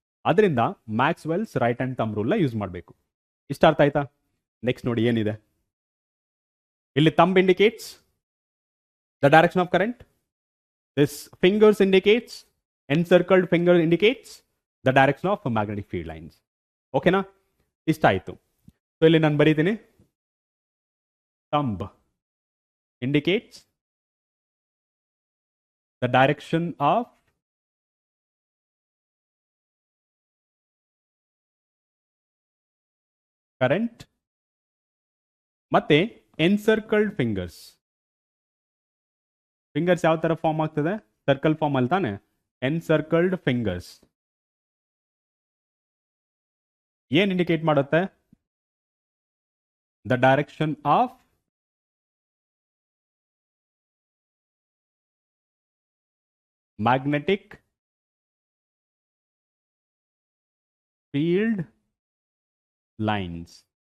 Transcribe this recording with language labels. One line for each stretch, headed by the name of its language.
Kannada: ಅದರಿಂದ Maxwell's right hand thumb ರೂಲ್ನ use ಮಾಡಬೇಕು. ಇಷ್ಟ ಅರ್ಥ ಆಯ್ತಾ?
English: next
Kannada: ನೋಡಿ ಏನಿದೆ ಇಲ್ಲಿ.
English: Thumb indicates the direction of current. This fingers indicates, encircled finger indicates the direction of magnetic field lines.
Kannada: ಓಕೆನಾ? ಇಷ್ಟ ಆಯಿತು. ಸೊ ಇಲ್ಲಿ ನಾನು ಬರೀತೀನಿ,
English: thumb indicates the direction of current. ಮತ್ತೆ encircled fingers.
Kannada: ಫಿಂಗರ್ಸ್ ಯಾವ ತರ ಫಾರ್ಮ್ ಆಗ್ತದೆ? ಸರ್ಕಲ್ ಫಾರ್ಮ್ ಅಲ್ಲಿ ತಾನೆ?
English: encircled fingers
Kannada: ಏನ್ ಇಂಡಿಕೇಟ್ ಮಾಡುತ್ತೆ?
English: The direction of magnetic field lines.